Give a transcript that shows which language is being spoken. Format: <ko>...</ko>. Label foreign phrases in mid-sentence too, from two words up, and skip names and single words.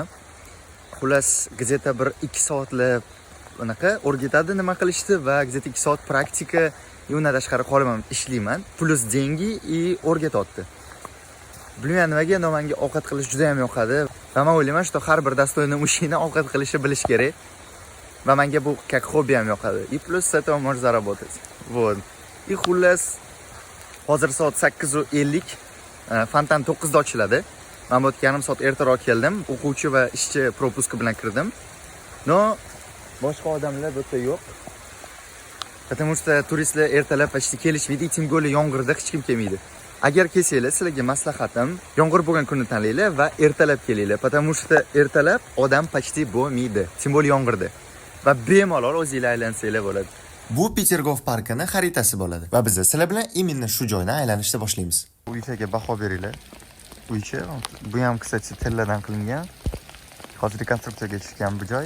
<uz>Xullas, gazeta bir 2 soatlab unaqa o'rgatadi nima qilishni va gazeta 2 soat praktika, undan tashqari qolaman, ishlayman.</uz> <ru>Плюс деньги и o'rgatyapti.</ru> <uz>Bilmayman nimaga, menga ovqat qilish juda ham yoqadi va men o'ylayman, что har bir достойный mushina ovqat qilishni bilish kerak. Va menga bu как hobby ham yoqadi.</uz> <ru>И плюс с этого можно заработать. Вот.</ru> <uz>И xullas, hozir soat 8:50, Fontan 9 da ochiladi. Men bu yarim soat ertaroq keldim. O'quvchi va ishchi propuska bilan kirdim. No, boshqa odamlar bu yerda yo'q.</uz> <ru>Потому что</ru> <uz>turistlar ertalab почти kelishmaydi,</uz> <ru>тем более</ru> <uz>yomg'irda hech kim kelmaydi. Agar kelsanglar, sizlarga maslahatim, yomg'ir bo'lgan kunni tanlaylar va ertalab kelinglar.</uz> <ru>Потому что</ru> <uz>ertalab odam почти bo'lmaydi,</uz> <ru>тем более</ru> <uz>yomg'irda. Va bemalol o'zingizlar aylansanglar bo'ladi. Bu Petergov parkini xaritasi bo'ladi va biz sizlar bilan именно shu joydan aylanishni boshlaymiz. Uychaga baho beringlar. Uycha, bu ham kстати telladan qilingan. Hozir rekonstruksiyaga tushgan bu joy.</uz>